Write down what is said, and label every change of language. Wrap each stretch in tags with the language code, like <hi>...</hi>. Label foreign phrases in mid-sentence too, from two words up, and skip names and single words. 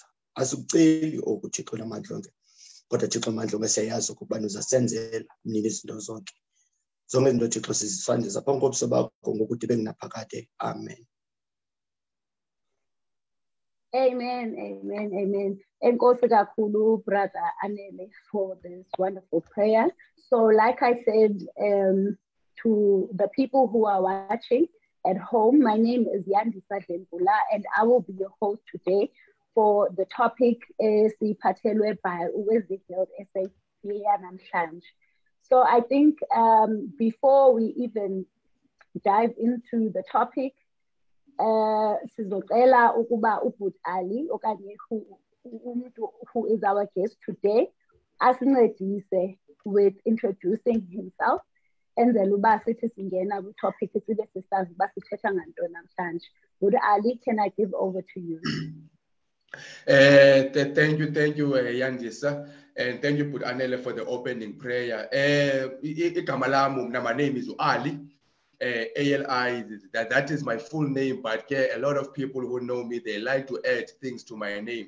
<xh>Asikuceli oku Thixo namandla onke kodwa Thixo amandla ngesiyazi ukubana uzasenzela mnini izinto zonke. Zonke izinto Thixo sizisandeza phambi kobuso bakho ngokuthi bengunaphakade. Amen. Amen, amen, amen. Enkosi kakhulu, brother Anele,</xh> <en>for this wonderful prayer. So like I said to the people who are watching at home, my name is Yandisa Dlendula, and I will be your host today for the topic siphathelwe by Wesley Guild SA namhlanje. So I think before we even dive into the topic,</en> <xh>sizocela ukuba uBut Ali okanye</xh> <en>who is our guest today asincedise with introducing himself,</en> <xh>enzela uba sithi singena kwi-topic sibe sisazi uba sithetha ngantoni namhlanje.</xh> <en>Bud Ali, can I give over to you? Thank you, Yandisa, and thank you, Bud Anele, for the opening prayer. My name is Ali. ALI, that is my full name, but a lot of people who know me, they like to add things to my name.</en>